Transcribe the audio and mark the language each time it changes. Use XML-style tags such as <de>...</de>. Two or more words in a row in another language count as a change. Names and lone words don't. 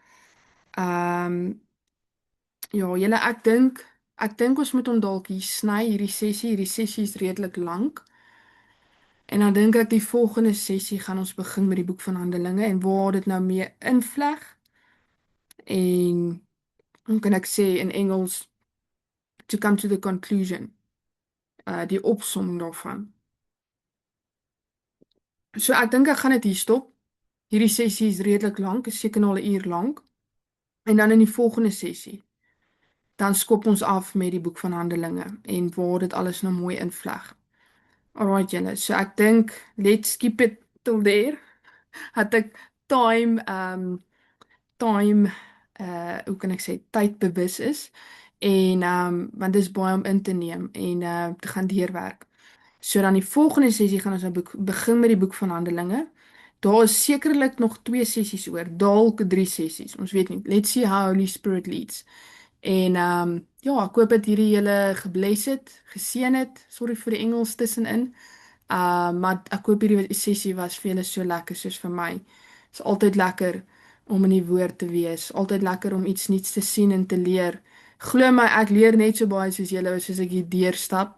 <af>Ja, julle, ek dink ons moet hom dalk hier sny, hierdie sessie. Hierdie sessie is redelik lank. En dan dink ek die volgende sessie gaan ons begin met die boek van Handelinge en waar dit nou meer invleg. En hoe kan ek sê in Engels,</af> <en>to come to the conclusion,</en> <af>die opsomming daarvan. So ek dink ek gaan dit hier stop. Hierdie sessie is redelik lank, is seker nou al 'n uur lank. En dan in die volgende sessie, dan skop ons af met die boek van Handelinge en waar dit alles nou mooi invleg.</af> <en>Alright</en> <af>julle, so ek dink</af> <en>let's keep it till there.</en> <af>Het ek time hoe kan ek sê tydbewus is en want dis baie om in te neem en te gaan deurwerk. So dan die volgende sessie gaan ons nou begin met die boek van Handelinge. Daar is sekerlik nog 2 sessies oor, dalk 3 sessies. Ons weet nie.</af> <en>Let's see how Holy Spirit leads.</en> <af>En ja, ek hoop dat hierdie julle gebless het, geseën het. Sorry vir die Engels tussenin. Maar ek hoop hierdie sessie was vir julle so lekker soos vir my. Dit is altyd lekker om in die woord te wees. Altyd lekker om iets nuuts te sien en te leer. Glo my, ek leer net so baie soos julle soos ek hier deurstap.</af>